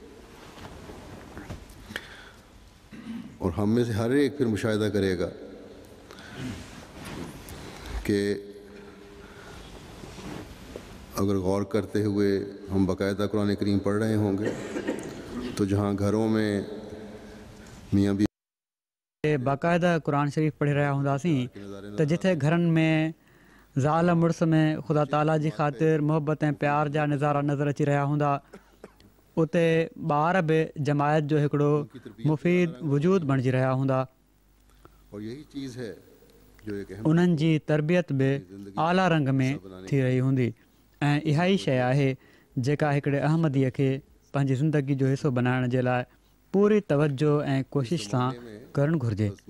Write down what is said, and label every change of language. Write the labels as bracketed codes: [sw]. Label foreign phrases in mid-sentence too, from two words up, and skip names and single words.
[ur] اور ہم میں سے ہر ایک پھر مشاہدہ کرے گا کہ اگر غور کرتے ہوئے ہم باقاعدہ قرآن کریم پڑھ رہے ہوں گے تو جہاں گھروں میں میاں بیوی باقاعدہ قرآن شریف پڑھی رہا [sd] ہूंदासीं त जिथे घरनि में ज़ाल मुड़ुस में ख़ुदा ताला जी ख़ातिर मुहबत ऐं प्यार जा नज़ारा नज़र अची रहिया हूंदा, उते ॿार बि जमायत जो हिकिड़ो मुफ़ीद वजूद बणिजी रहिया हूंदा। उन्हनि जी तरबियत बि आला रंग में थी रही हूंदी, ऐं इहा ई शइ आहे जेका हिकिड़े अहमदीअ खे पंहिंजी ज़िंदगी जो हिसो बनाइण जे लाइ पूरी तवजो ऐं कोशिश सां करणु घुरिजे।